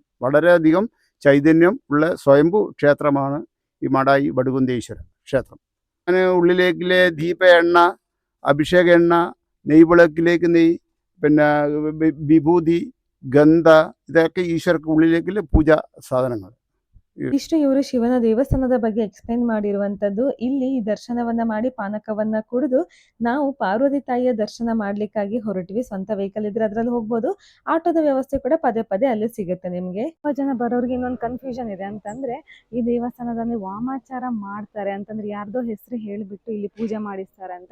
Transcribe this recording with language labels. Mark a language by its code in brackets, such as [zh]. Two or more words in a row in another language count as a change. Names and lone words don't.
[ml] വളരെയധികം ചൈതന്യം ഉള്ള സ്വയംഭൂ ക്ഷേത്രമാണ് ഈ മാടായി വടുകുന്തേശ്വര ക്ഷേത്രം. അങ്ങനെ ഉള്ളിലേക്കിലെ ദീപ എണ്ണ, അഭിഷേക എണ്ണ, നെയ്വിളക്കിലേക്ക് നെയ്യ്, പിന്നെ വിഭൂതി, ഗന്ധ, ഇതൊക്കെ ഈശ്വരക്ക് ഉള്ളിലേക്കിലെ പൂജാ സാധനങ്ങൾ. [kn] ಇಷ್ಟು ಇವರು ಶಿವನ ದೇವಸ್ಥಾನದ ಬಗ್ಗೆ ಎಕ್ಸ್ಪ್ಲೈನ್ ಮಾಡಿರುವಂತದ್ದು. ಇಲ್ಲಿ ಈ ದರ್ಶನವನ್ನ ಮಾಡಿ ಪಾನಕವನ್ನ ಕುಡಿದು ನಾವು ಪಾರ್ವತಿ ತಾಯಿಯ ದರ್ಶನ ಮಾಡ್ಲಿಕ್ಕಾಗಿ ಹೊರಟಿವಿ. ಸ್ವಂತ ವೆಹಿಕಲ್ ಇದ್ರೆ ಅದ್ರಲ್ಲಿ ಹೋಗ್ಬೋದು. ಆಟೋದ ವ್ಯವಸ್ಥೆ ಕೂಡ ಪದೇ ಪದೇ ಅಲ್ಲಿ ಸಿಗುತ್ತೆ ನಿಮ್ಗೆ. ತುಂಬಾ ಜನ ಬರೋರಿಗೆ ಇನ್ನೊಂದು ಕನ್ಫ್ಯೂಷನ್ ಇದೆ. ಅಂತಂದ್ರೆ ಈ ದೇವಸ್ಥಾನದಲ್ಲಿ ವಾಮಾಚಾರ ಮಾಡ್ತಾರೆ ಅಂತಂದ್ರೆ ಯಾರ್ದೋ ಹೆಸರು ಹೇಳಿಬಿಟ್ಟು ಇಲ್ಲಿ ಪೂಜೆ ಮಾಡಿಸ್ತಾರೆ ಅಂತ.